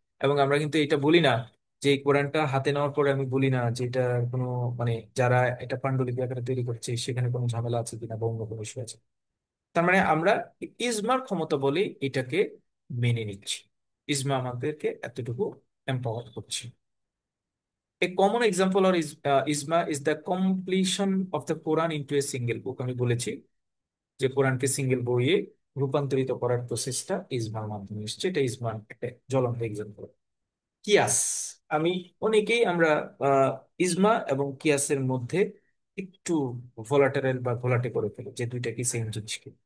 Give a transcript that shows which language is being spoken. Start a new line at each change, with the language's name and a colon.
Bangla: এবং আমরা কিন্তু এটা বলি না যে এই কোরআনটা হাতে নেওয়ার পরে আমি বলি না যে এটা কোনো, মানে যারা এটা পাণ্ডুলিপি আকারে তৈরি করছে সেখানে কোনো ঝামেলা আছে কিনা বা অন্য কোনো ইস্যু আছে। তার মানে আমরা ইজমার ক্ষমতা বলে এটাকে মেনে নিচ্ছি। ইজমা আমাদেরকে এতটুকু এম্পাওয়ার করছে।
English: A common example or isma is the completion of the Quran into a single book.
Bangla: আমি বলেছি যে কোরআনকে সিঙ্গেল বইয়ে রূপান্তরিত করার প্রসেসটা ইসমার মাধ্যমে এসেছে, এটা ইসমার একটা জ্বলন্ত এক্সাম্পল। কিয়াস, আমি অনেকেই আমরা আহ, ইজমা এবং কিয়াসের মধ্যে একটু ভোলাটাইল বা ভোলাটে করে ফেলি যে দুইটা কি সেম জিনিস কি।